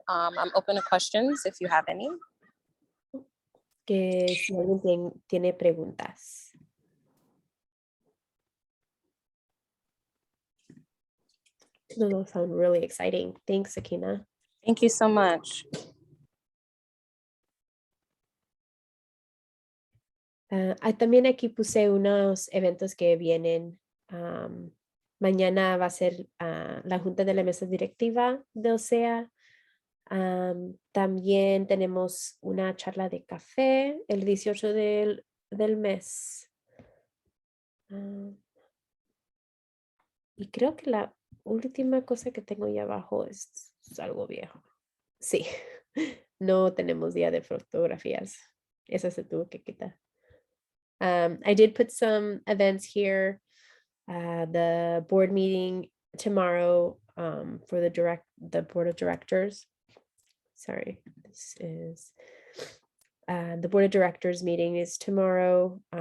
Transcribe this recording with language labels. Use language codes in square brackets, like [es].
[en] I'm open to questions if you have any. [es] Que si alguien tiene preguntas. [en] Those sound really exciting. Thanks, Akina. Thank you so much. [es] También aquí puse unos eventos que vienen. Mañana va a ser la junta de la mesa directiva de OCEAA. También tenemos una charla de café el 18 del mes. Y creo que la última cosa que tengo ahí abajo es algo viejo. Sí, no tenemos día de fotografías. Eso se tuvo que quitar. [en] I did put some events here. The board meeting tomorrow for the board of directors. Sorry, this is the board of directors meeting is tomorrow.